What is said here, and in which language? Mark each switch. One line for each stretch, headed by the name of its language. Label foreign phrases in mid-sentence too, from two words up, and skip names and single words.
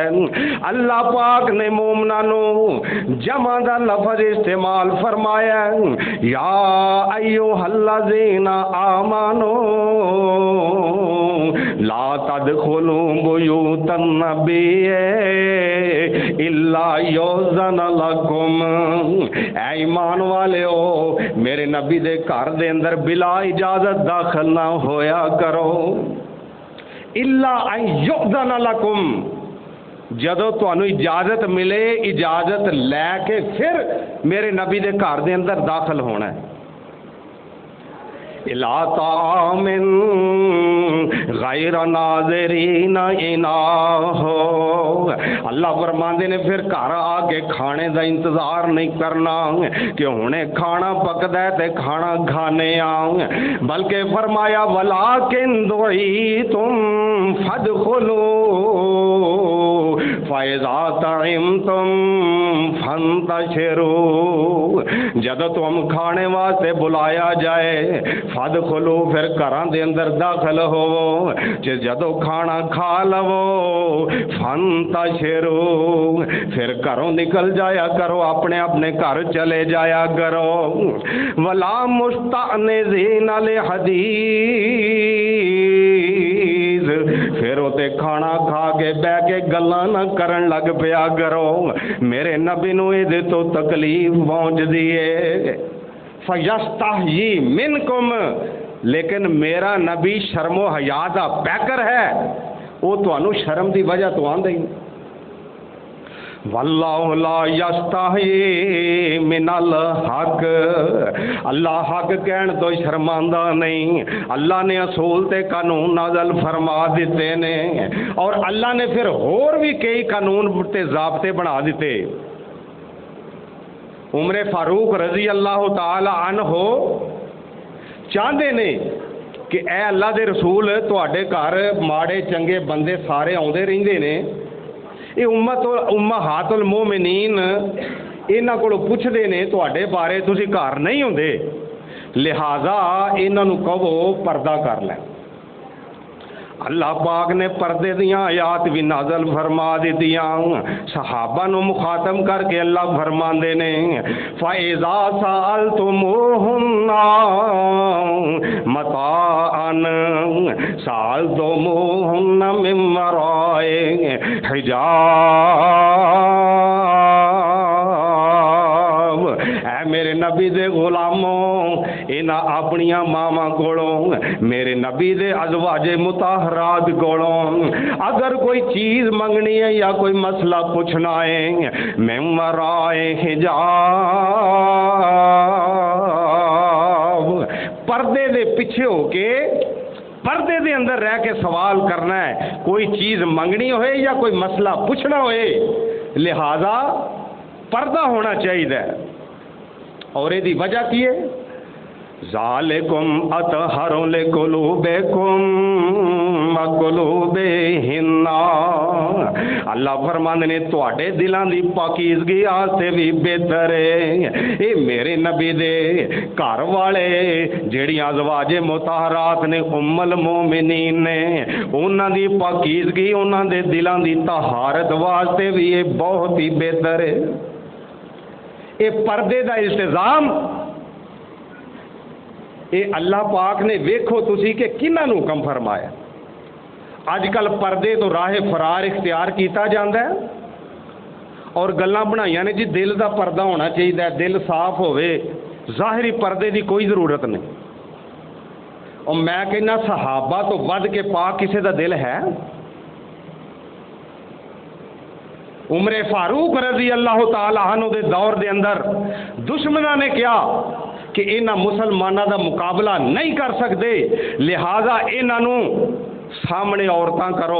Punjabi: اللہ پاک نے مومناں نو جمع دا لفظ استعمال فرمایا،
Arabic: یا ایھا الذین آمنو لا تدخلوا بیوت النبی الا یؤذن لکم،
Punjabi: اے ایمان والےو میرے نبی دے گھر دے اندر بلا اجازت داخل نہ ہویا کرو.
Arabic: الا ان یؤذن لکم،
Punjabi: جدو تانوں اجازت ملے اجازت لے کے پھر میرے نبی دے گھر دے اندر داخل ہونا ہے.
Arabic: الا طعام غیر ناظرین اناہ،
Punjabi: اللہ فرماندے نے پھر گھر آ کے کھانے دا انتظار نہیں کرنا کہ ہنے کھانا پکدا ہے تے کھانا کھانے آؤں، بلکہ
Arabic: فرمایا ولیکن دعیتم فادخلوا فَإِذَا طَعِمْتُمْ فَانْتَشِرُوا،
Punjabi: جب تم کھانے واسطے بلایا جائے فَادْخُلُوا پھر گھراں دے اندر داخل ہوو، جدو کھانا کھا لو فَانْتَشِرُوا پھر گھروں نکل جایا کرو، اپنے اپنے گھر چلے جایا کرو.
Arabic: وَلَا مُسْتَأْنِسِينَ لِحَدِيثٍ
Punjabi: پھر اوتے کھانا کھا کے بہ کے گلاں نہ کرن لگ پیا کرو، میرے نبی نو اے تو تکلیف پہنچ دیے.
Arabic: فَيَسْتَحْيِي مِنْكُمْ،
Punjabi: لیکن میرا نبی شرم و حیا دا پیکر ہے، وہ تانوں شرم دی وجہ تو آندا ہی.
Arabic: واللہ لا یستحی من الحق،
Punjabi: اللہ حق کہن تو شرماندہ نہیں. اللہ نے اصول تے قانون نازل فرما دیتے نے، اور اللہ نے پھر اور بھی کئی قانون تے ضابطے بنا دیتے. عمر فاروق
Arabic: رضی اللہ تعالی عنہ
Punjabi: چاہتے نے کہ اے اللہ دے رسول تواڈے گھر ماڑے چنگے بندے سارے آندے رہندے نے، یہ
Arabic: امہات المومنین
Punjabi: انہاں کولوں پوچھدے نے تواڈے بارے، تسی گھر نہیں ہوندے، لہذا انہاں نوں کہو پردہ کر لیں. اللہ پاک نے پردے دیاں آیات بھی نازل فرما دیتیاں، صحابہ نو مخاطب کر کے اللہ فرماندے نے
Arabic: فَإِذَا سَأَلْتُمُوهُنَّ مَتَاعًا سَأَلْتُمُوهُنَّ مِن وَرَاءِ حجاب.
Punjabi: اے میرے نبی دے غلاموں، انہاں اپنیاں ماواں کولوں، میرے نبی دے ازواج مطہرات کولوں اگر کوئی چیز منگنی ہے یا کوئی مسئلہ پوچھنا ہے،
Arabic: من ورائے حجاب،
Punjabi: پردے دے پیچھے ہو کے پردے دے اندر رہ کے سوال کرنا ہے. کوئی چیز منگنی ہوئے یا کوئی مسئلہ پوچھنا ہوئے، لہذا پردہ ہونا چاہیے. اور یہ وجہ کی ہے؟
Arabic: ذالکم اطہر لقلوبکم وقلوبہن،
Punjabi: اللہ فرماندے نے تواڈے دلاں دی پاکیزگی واسطے بھی بہتر ہے اے میرے نبی دے گھر والے جیڑیاں ازواج مطہرات نے
Arabic: ام المومنین
Punjabi: نے انہاں دی پاکیزگی انہاں دے دلاں دی طہارت واسطے بھی یہ بہت ہی بہتر ہے۔ اے پردے دا التزام اے اللہ پاک نے ویکھو تسی کہ کنہاں نوں حکم فرمایا۔ اج کل پردے تو راہ فرار اختیار کیتا جاندا ہے اور گلاں بنائیاں نے جی دل دا پردہ ہونا چاہیے، دل صاف ہوئے، ظاہری پردے دی کوئی ضرورت نہیں۔ اور میں کہنا صحابہ تو ود کے پاک کسے دا دل ہے؟ عمر فاروق
Arabic: رضی اللہ تعالی عنہ
Punjabi: دے دور دے اندر دشمنوں نے کیا کہ انہاں مسلمانوں دا مقابلہ نہیں کر سکتے، لہذا انہاں سامنے عورتاں کرو۔